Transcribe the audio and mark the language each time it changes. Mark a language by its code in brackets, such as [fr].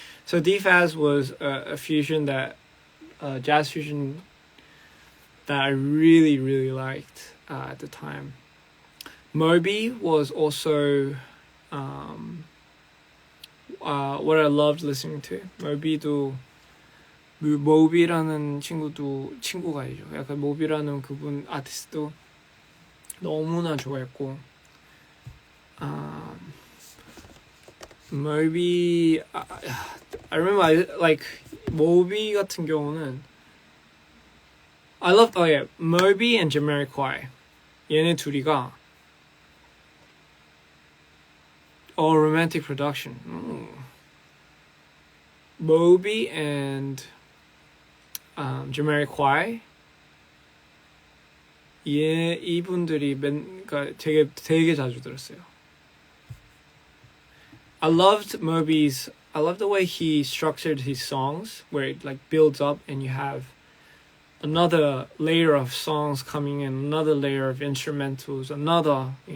[en] So Dfaz was a fusion that jazz fusion that I really, really liked at the time. Moby was also what I loved listening to. [ko] 모비라는 친구가 아니죠. 약간 모비라는 그분 아티스트도 너무나 좋아했고, [en] Moby, I remember like [ko] 모비 같은 경우는 [en] I loved Moby and Jamiroquai. [ko] 얘네 둘이가 [en] romantic production. Moby and Jamiroquai. [ko] 이분들이 그러니까 되게 자주 들었어요. [en] I loved the way he structured his songs, where it like builds up and you have another layer of songs coming in, another layer of instrumentals, another.